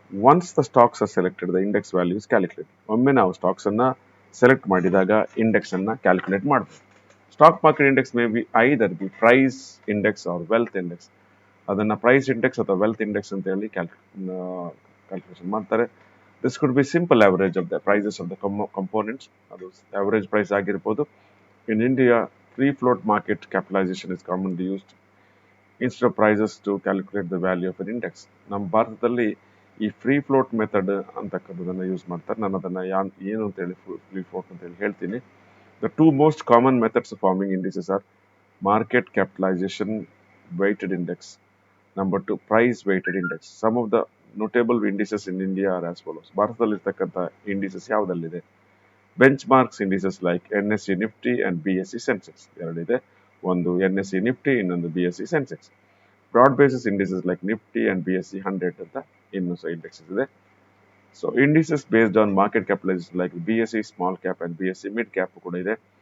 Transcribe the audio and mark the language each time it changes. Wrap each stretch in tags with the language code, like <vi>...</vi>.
<en>Once the stocks are selected, the index value is calculate.</en> <kn>ಒಮ್ಮೆ ನಾವು stocks ಅನ್ನ select ಮಾಡಿದಾಗ ಇಂಡೆಕ್ಸ್ ಅನ್ನ ಕ್ಯಾಲ್ಕುಲೇಟ್ ಮಾಡಬಹುದು.</kn> <en>Stock market index may be either be price index or wealth index.</en> <kn>ಅದನ್ನ price index ಅಥವಾ wealth index ಅಂತ ಹೇಳಿ ಕ್ಯಾಲ್ಕುಲೇಷನ್ ಮಾಡ್ತಾರೆ.</kn> <en>This could be simple average of the prices of the components.</en> <kn>ಅದು average price ಆಗಿರ್ಬೋದು.</kn> <en>In India, free float market capitalization is commonly used instead of prices to calculate the value of an index.</en> <kn>ನಮ್ಮ ಭಾರತದಲ್ಲಿ ಈ free float method ಅಂತಕ್ಕಂಥದ್ದನ್ನು use ಮಾಡ್ತಾರೆ. ನಾನು ಅದನ್ನು ಏನು ಅಂತ ಹೇಳಿ ಫ್ರೀ ಫ್ಲೋಟ್ ಅಂತ ಹೇಳಿ ಹೇಳ್ತೀನಿ.</kn> <en>The two most common methods of forming indices are market capitalisation weighted index. Number two, price weighted index. Some of the notable indices in India are as follows.</en> <kn>ಭಾರತದಲ್ಲಿರ್ತಕ್ಕಂಥ indices ಯಾವುದಲ್ಲಿದೆ?</kn> <en>Benchmarks indices like NSE Nifty and BSE Sensex ಎರಡಿದೆ.</en> <kn>ಒಂದು NSE Nifty, ಇನ್ನೊಂದು BSE Sensex.</kn> <en>broad basis indices like Nifty and BSE 100</en> <kn>ಅಂತ ಇನ್ನೂ ಸಹ indexes ಇದೆ.</kn> <en>so indices based on market capitalisation like BSE small cap and BSE mid cap</en> <kn>ಕೂಡ ಇದೆ.</kn>